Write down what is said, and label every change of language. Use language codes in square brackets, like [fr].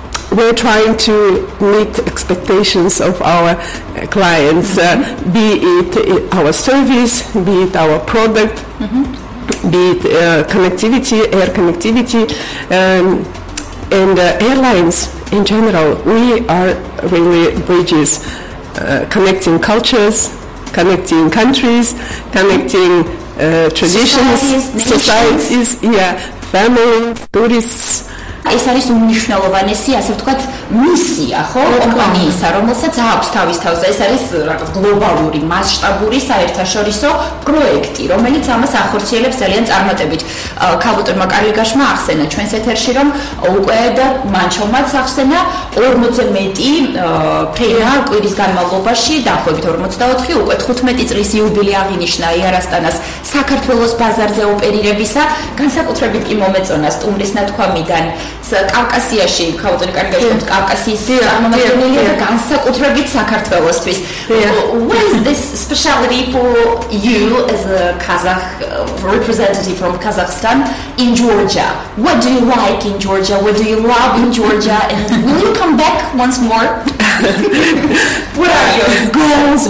[en] We're trying to meet expectations of our clients, be it our service, be it our product, be it connectivity, air connectivity, and airlines in general. We are really bridges, connecting cultures, connecting countries, connecting traditions, societies, families, tourists. [ka] ეს არის უნიშნელოვანესი, ასე ვთქვათ, მისია, ხო, კომპანიისა, რომელსაც აქვს თავის თავზე. ეს არის რაღაც გლობალური, მასშტაბური საერთაშორისო პროექტი, რომელიც ამას ახორციელებს ძალიან წარმატებით. ქალბატონმა კარლიგაშმა ახსენა ჩვენს ეთერში, რომ უკვე და მანჩომაც ახსენა 50 მეტი ფენა კვირის განმავლობაში, დაახლოებით 54, უკვე 15 წლის იუბილე აღინიშნა Air Astana-ს საქართველოს ბაზარზე ოპერირებისა, განსაკუთრებით კი მომეწონა სტუმრის ნათქვამიდან კავკასიაში, ქავტონი კარგად ხომ კავკასიის წარმომადგენელია და განსაკუთრებით საქართველოსთვის. [en] What is this speciality for you as a Kazakh representative from Kazakhstan in Georgia? What do you like in Georgia? What do you love in Georgia? And will you come back once more? What are your goals?